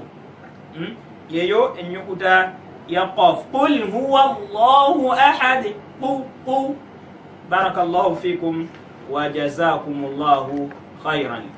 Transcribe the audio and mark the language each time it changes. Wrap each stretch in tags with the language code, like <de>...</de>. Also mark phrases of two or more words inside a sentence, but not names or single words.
<lg>Yeyo ennyukuta ya qaf</lg> <ar>قل هو الله أحد</ar> <lg>qu.</lg> <ar>بارك الله فيكم وجزاكم الله خيرا.</ar>